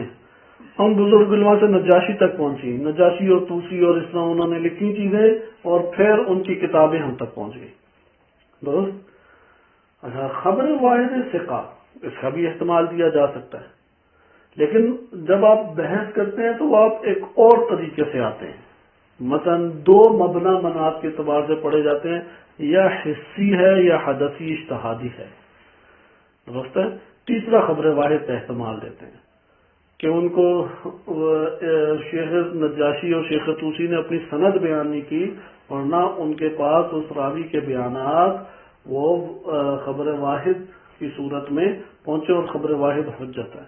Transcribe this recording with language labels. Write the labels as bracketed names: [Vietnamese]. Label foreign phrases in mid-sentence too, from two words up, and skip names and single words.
[Urdu] ہم بزرگ علماء سے نجاشی تک پہنچی، نجاشی اور طوسی اور اس طرح انہوں نے لکھی چیزیں اور پھر ان کی کتابیں ہم تک پہنچ گئی. درست. اچھا، خبر واحد ثقہ، اس کا بھی احتمال دیا جا سکتا ہے، لیکن جب آپ بحث کرتے ہیں تو آپ ایک اور طریقے سے آتے ہیں. مثلا دو مبنا مناط کے اعتبار سے پڑھے جاتے ہیں، یا حصی ہے یا حدثی اجتہادی ہے. درست ہے. تیسرا خبر واحد کا احتمال دیتے ہیں کہ ان کو شیخ نجاشی اور شیخ طوسی نے اپنی سند بیان نہیں کی اور نہ ان کے پاس اس راوی کے بیانات وہ خبر واحد کی صورت میں پہنچے اور خبر واحد حجت ہے.